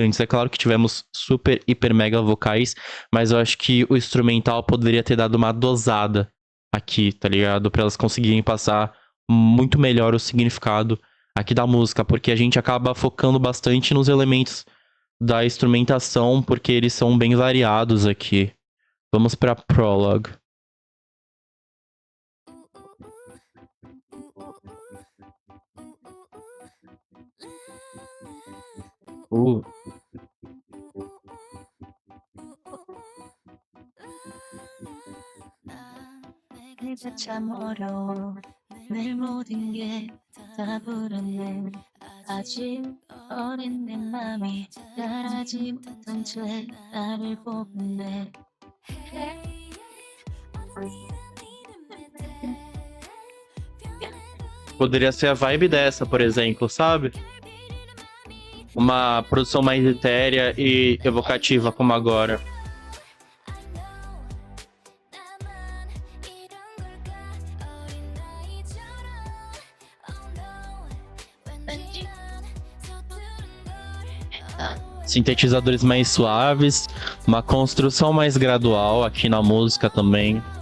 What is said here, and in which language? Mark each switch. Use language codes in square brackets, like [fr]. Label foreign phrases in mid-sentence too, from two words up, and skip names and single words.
[pt] É claro que tivemos super, hiper, mega vocais, mas eu acho que o instrumental poderia ter dado uma dosada aqui, tá ligado? Pra elas conseguirem passar muito melhor o significado aqui da música, porque a gente acaba focando bastante nos elementos da instrumentação, porque eles são bem variados aqui. Vamos pra Prologue. Uh, [ko] 이제 참 어려워 내 모든 게 다 불었네 아직 어린 내 맘이 자라지 못한 채 나를 보네 [pt] Poderia ser a vibe dessa, por exemplo, sabe? Uma produção mais etérea e evocativa, como agora. Sintetizadores mais suaves, uma construção mais gradual aqui na música também.